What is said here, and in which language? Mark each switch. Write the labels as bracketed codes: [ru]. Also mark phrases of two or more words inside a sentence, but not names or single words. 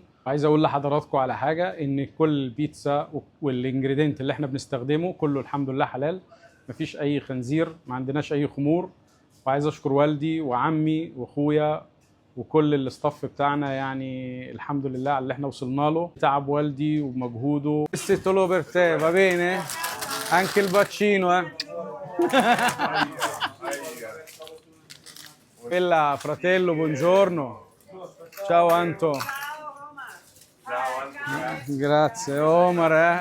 [ar] عايز اقول لحضراتكم على حاجه، ان كل البيتزا والانجريدينت اللي احنا بنستخدمه كله الحمد لله حلال، مفيش اي خنزير، ما عندناش اي خمور. وعايز اشكر والدي وعمي واخويا وكل الاستاف بتاعنا، يعني الحمد لله على اللي احنا وصلنا له. تعب والدي ومجهوده. [it] Solo per te, va bene? Anche il bacino, eh? Bella, fratello, buongiorno. Ciao Anto. Grazie, Omar, eh?